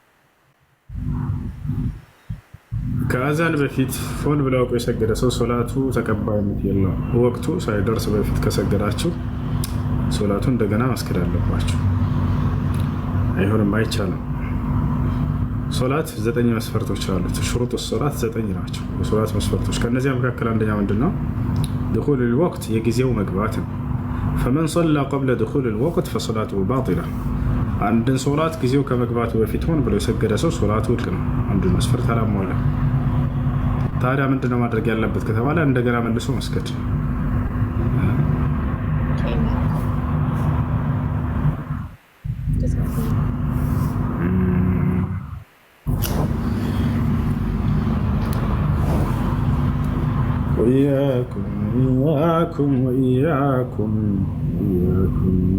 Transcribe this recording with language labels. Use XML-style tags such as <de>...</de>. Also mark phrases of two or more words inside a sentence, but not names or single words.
<am>ከአዛን በፊት ፎን ብለው አውቆ የሰገደ ሰው ሶላቱ ተቀባይነት የለውም። ወቅቱ ሳይደርስ በፊት ከሰገዳችሁ ሶላቱ እንደገና መስገድ አለባችሁ። አይሆንም፣ አይቻልም። ሶላት 9 መስፈርቶች አሉት።</am> <ar>شروط الصلاة</ar> <am>9 ናቸው የሶላት መስፈርቶች። ከነዚያ መካከል አንደኛ ምንድነው?</am> <ar>دخول الوقت</ar> <am>የጊዜው መግባት ነው።</am> <ar>فمن صلى قبل دخول الوقت فصلاته باطلة።</ar> <am>አንድን ሶላት ጊዜው ከመግባቱ በፊት ሆን ብሎ የሰገደ ሰው ሶላቱ ውድቅ ነው። አንዱ መስፈርት አላሟላ። ታዲያ ምንድነው ማድረግ ያለበት ከተባለ እንደገና መልሶ መስገድ።</am> <ar>وإياكم وإياكم وإياكم وإياكم</ar>